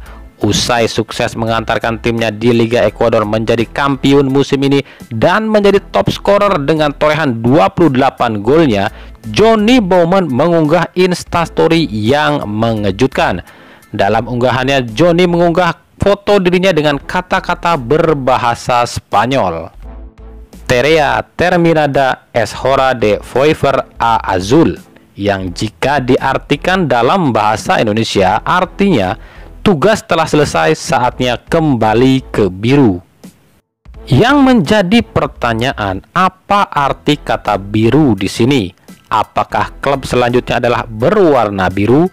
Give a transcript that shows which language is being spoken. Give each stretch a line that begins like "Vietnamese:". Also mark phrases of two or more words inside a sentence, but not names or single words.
Indonesian: Usai sukses mengantarkan timnya di Liga Ekuador menjadi kampiun musim ini dan menjadi
English: top scorer
Indonesian: dengan torehan 28 golnya, Johnny Baumann mengunggah Instastory yang mengejutkan. Dalam unggahannya, Johnny mengunggah foto dirinya dengan kata-kata berbahasa Spanyol.
Spanish: Terea terminada es hora de volver a azul,
Indonesian: yang jika diartikan dalam bahasa Indonesia artinya tugas telah selesai, saatnya kembali ke biru. Yang menjadi pertanyaan, apa arti kata biru di sini? Apakah klub selanjutnya adalah berwarna biru?